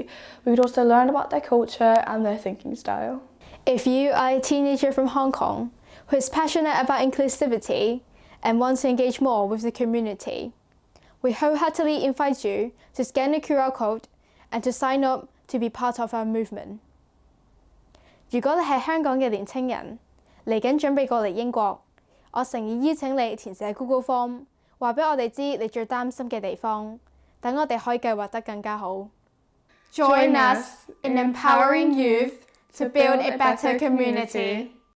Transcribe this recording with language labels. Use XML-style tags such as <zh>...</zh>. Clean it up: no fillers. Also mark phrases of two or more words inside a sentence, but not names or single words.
<en>We could also learn about their culture and their thinking style. If you are a teenager from Hong Kong who is passionate about inclusivity and wants to engage more with the community, we wholeheartedly invite you to scan the QR code and to sign up to be part of our movement.</en> <yue>如果你係香港嘅年青人，嚟緊準備過嚟英國，我誠意邀請你填寫 Google Form， 話俾我哋知你最擔心嘅地方，等我哋可以計劃得更加好。</yue> <en>Join us in empowering youth to build a better community.</en>